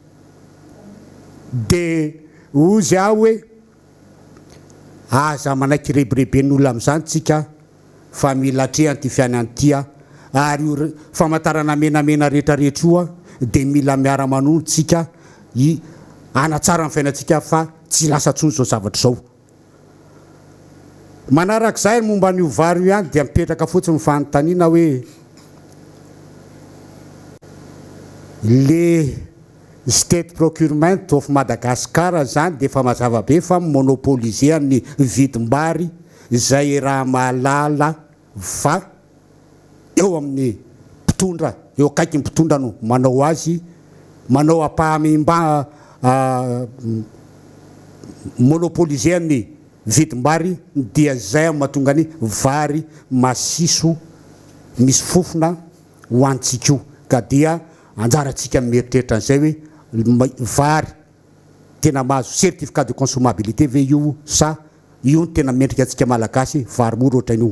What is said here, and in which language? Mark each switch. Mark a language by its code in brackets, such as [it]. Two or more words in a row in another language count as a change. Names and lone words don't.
[mg] de ozy aho hoe aza manaiky rebreben'olona amin'izany tsika fa mila atrehany ty fiainany ty a, ary io famantarana menamena rehetrarehetra io a de mila miara-manolo tsika anatsara ny fiainantsika fa tsy lasa tsony zao zavatra zao. Manarak'izay momba n'io vary io ihany dia mipetraka fotsiny fanontaniana hoe le state procurement of Madagascar zany de efa mazava be fa monopoliser ny vidim-bary izay raha mahalala fa eo amin'ny mpitondra, eo akaiky ny mpitondra no manao azy, manao ampahamimba monopoliser ny vidim-bary dia zay mahatonga ny vary masiso misy fofona ho antsika io, ka dia anjaratsika mieritreritra an'izay hoe vary tena mahazo [fr] certificat de consommabilité [mg] ve io sa io ny tena mendrika atsika malagasy vary mora ohatran'io.